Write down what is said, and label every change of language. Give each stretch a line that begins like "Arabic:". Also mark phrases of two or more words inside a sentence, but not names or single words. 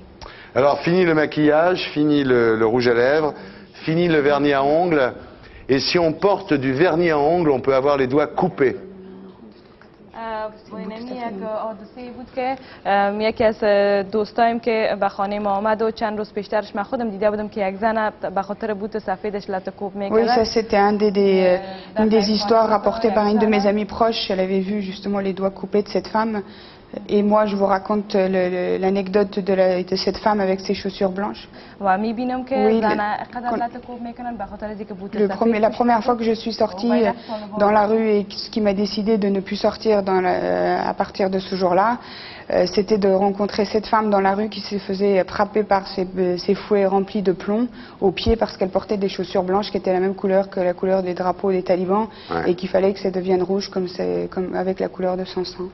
French: Alors, fini le maquillage, fini le rouge à lèvres, fini le vernis à ongles. Et si on porte du vernis à ongles, on peut avoir les doigts coupés.
Persian: یکی از دوستایم که به خانه ما آمد و چند روز پیشترش من خودم دیده بودم که یک زن به خاطر بوت سفیدش لطه کوب میکرد.
French: Oui, ça c'était une des histoires rapportées par une de mes amies proches. Elle avait vu justement les doigts coupés de cette femme. Et moi, je vous raconte l'anecdote de cette femme avec ses chaussures blanches. Oui, la première fois que je suis sortie dans la rue et ce qui m'a décidé de ne plus sortir à partir de ce jour-là, c'était de rencontrer cette femme dans la rue qui se faisait frapper par ses fouets remplis de plomb aux pieds parce qu'elle portait des chaussures blanches qui étaient la même couleur que la couleur des drapeaux des talibans et qu'il fallait que ça devienne rouge comme avec la couleur de son sang.